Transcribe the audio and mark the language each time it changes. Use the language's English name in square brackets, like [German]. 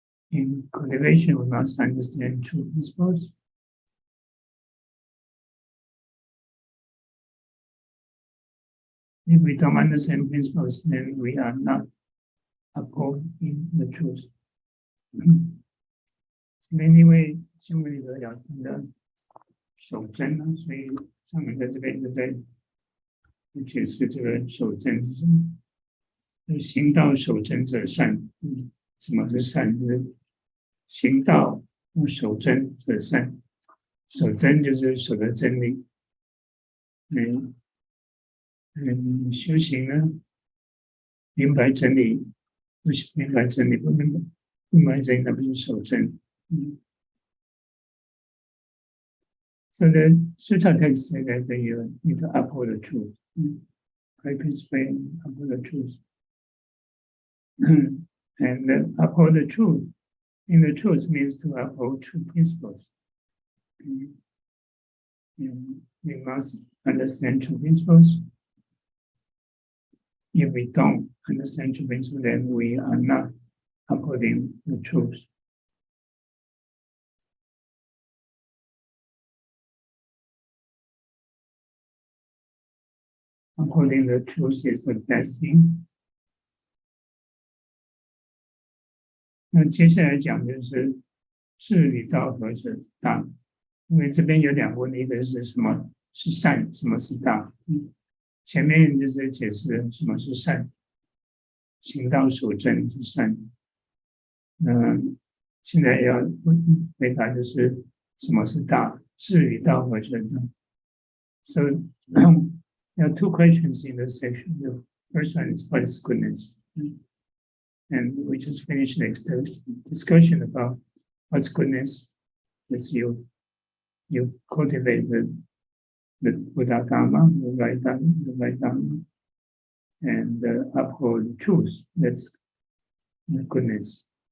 [English] In cultivation, we must understand true principles. If we don't understand principles, then we are not upholding the truth. [Chinese] 因为经文里头要谈的守真呢，所以上面在这边就在解释这个守真是什么。行道守真者善。什么是善？就是行道守真者善。守真就是守的真理。修行呢，明白真理，不明白真理，不明白真理，那不是守真。 [English] So the Sutra text says that you need to uphold the truth. Practice way, uphold the truth. And uphold the truth. In the truth means to uphold true principles. We must understand true principles. If we don't understand true principles, then we are not upholding the truth. Upholding the truth is the best thing. [Chinese] 那接下来讲就是智与道合者大，因为这边有两个问题，一个是什么是善，什么是大。前面就是解释什么是善，行道守真是善。现在要回答就是什么是大，智与道合者大。 [English] So there are two questions in this section. The first one is what is goodness? And we just finished the discussion about what's goodness. As you cultivate the Buddha Dharma, the right Dharma, and uphold the truth. That's the goodness.